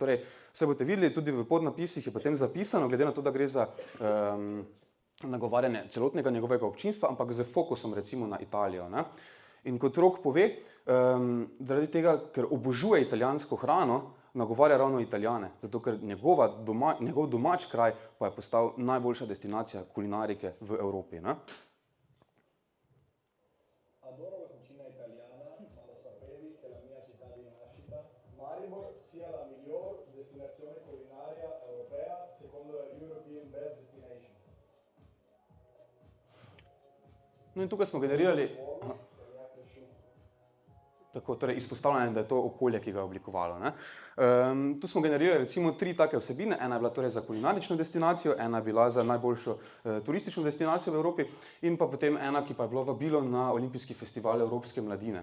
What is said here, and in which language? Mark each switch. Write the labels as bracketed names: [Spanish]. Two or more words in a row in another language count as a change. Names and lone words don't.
[Slovenian] Torej, vse boste videli, tudi v podnapisih je potem zapisano, glede na to, da gre za nagovarjanje celotnega njegovega občinstva, ampak z fokusom recimo na Italijo. Ne? In kot Rok pove, zaradi tega, ker obožuje italijansko hrano, nagovarja ravno Italijane, zato ker njegov domač kraj pa je postal najboljša destinacija kulinarike v Evropi. Ne? [Italian] Adoro la cucina italiana, ma lo sapevi che la mia città di nascita, Maribor, sia la miglior destinazione culinaria europea secondo la European Best Destination. [Slovenian] No in tukaj smo generirali torej izpostavljanje, da je to okolje, ki ga je oblikovalo. Ne? Tu smo generirali recimo 3 take vsebine, ena je bila torej za kulinarično destinacijo, ena je bila za najboljšo turistično destinacijo v Evropi in pa potem ena, ki pa je bilo vabilo na Olimpijski festival Evropske mladine.